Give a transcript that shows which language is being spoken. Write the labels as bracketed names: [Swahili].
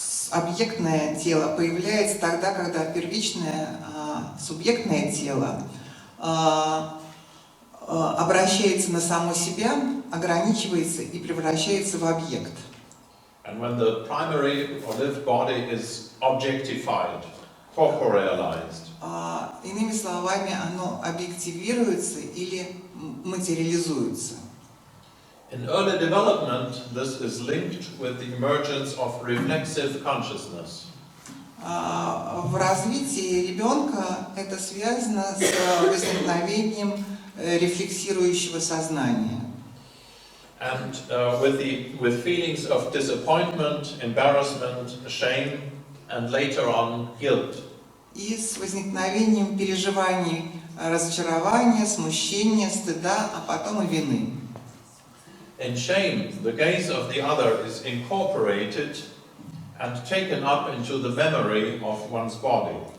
[Russian] Объектное тело появляется тогда, когда первичное субъектное тело обращается на само себя, ограничивается и превращается в объект. [English] And when the primary or lived body is objectified, corporealized. [Russian] Иными словами, оно объективируется или материализуется. [English] In early development, this is linked with the emergence of reflexive consciousness. [Russian] В развитии ребенка это связано с возникновением рефлексирующего сознания. [English] And with feelings of disappointment, embarrassment, shame, and later on guilt. [Russian] И с возникновением переживаний разочарования, смущения, стыда, а потом и вины. [English] In shame, the gaze of the other is incorporated and taken up into the memory of one's body.